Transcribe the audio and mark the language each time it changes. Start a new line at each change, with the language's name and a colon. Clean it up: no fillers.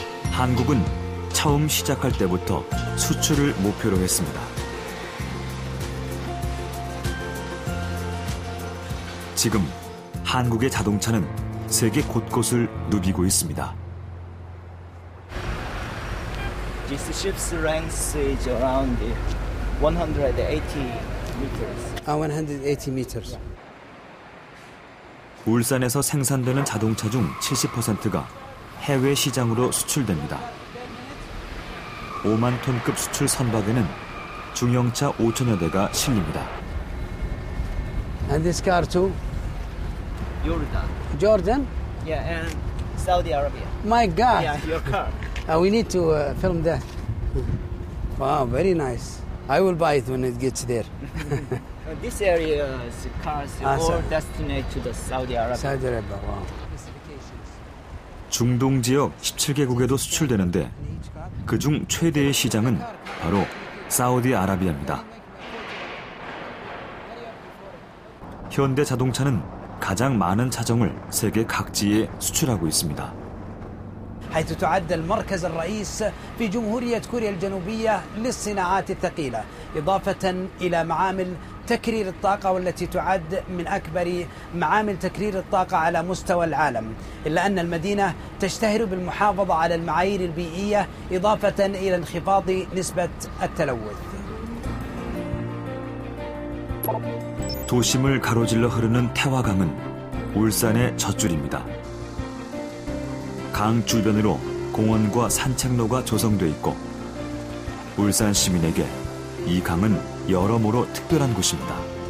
Korean: 한국은 처음 시작할 때부터 수출을 목표로 했습니다. 지금 한국의 자동차는 세계 곳곳을 누비고 있습니다.
English: This ship's length is around 180 meters. 180 meters.
Korean: 울산에서 생산되는 자동차 중 70%가 해외 시장으로 수출됩니다. 5만 톤급 수출 선박에는 중형차 5천여 대가 실립니다.
English: And this car too? Jordan? Yeah, and Saudi Arabia. My God. Yeah, your car. We need to film that. Wow, very nice. I will buy it when it gets there. This area's cars all destined to the Saudi Arabia. Saudi Arabia, wow.
Korean: 중동 지역 17개국에도 수출되는데 그중 최대의 시장은 바로 사우디아라비아입니다. 현대 자동차는 가장 많은 차종을 세계 각지에 수출하고 있습니다.
Arabic: حيث تعد المركز الرئيس في جمهورية كوريا الجنوبية للصناعات الثقيلة إضافة إلى معامل تكرير الطاقة والتي تعد من أكبر معامل تكرير الطاقة على مستوى العالم إلا أن المدينة تشتهر بالمحافظة على المعايير البيئية إضافة إلى انخفاض نسبة التلوث.
Korean: 도심을 가로질러 흐르는 태화강은 울산의 젖줄입니다. 강 주변으로 공원과 산책로가 조성돼 있고 울산 시민에게 이 강은 여러모로 특별한 곳입니다.